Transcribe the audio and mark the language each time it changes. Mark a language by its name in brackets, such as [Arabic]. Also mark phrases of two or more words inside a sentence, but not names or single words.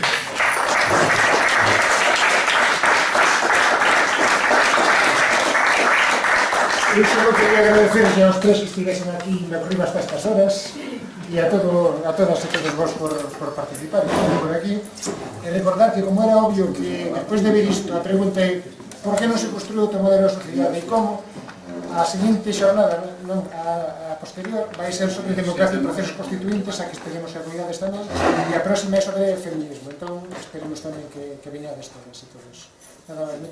[Spanish] Yo solo quería agradecerles a los tres que estuviesen aquí de arriba hasta estas horas y a todas y todos vos por participar por aquí. Y recordar que, como era obvio que después de ver [Galician] isto, a pregunta é por que non se construiu outro modelo de sociedade e como, a seguinte xornada, a posterior, vai ser sobre democracia e procesos constituintes, a que esperemos a cuidades tamén, e a próxima é sobre feminismo. Entón, esperemos tamén que veñades todas e todos.